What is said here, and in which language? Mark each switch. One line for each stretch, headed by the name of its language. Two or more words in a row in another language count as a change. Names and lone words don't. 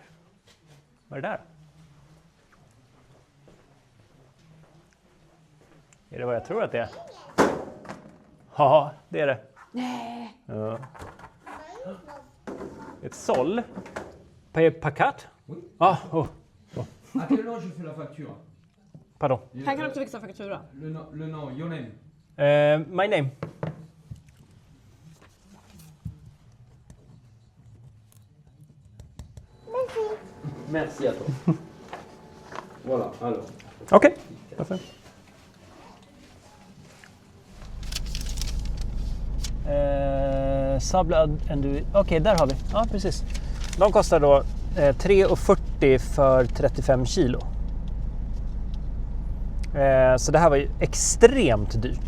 Swedish: Vad är det där? Är det vad jag tror att det är? Ja, det är det. Nej. Ja. Ett såll. Pacat? Ah, oh.
French: À quel nom je fais la facture? Pardon.
Swedish: Han kan också fixa faktura.
French: Le nom,
English: your name. My name.
French: Merci à toi. Voilà, alors.
Swedish: Okej. Varför? Sable Enduro. Okej, där har vi. Ja, precis. De kostar då 3,40 för 35 kilo. Så det här var ju extremt dyrt.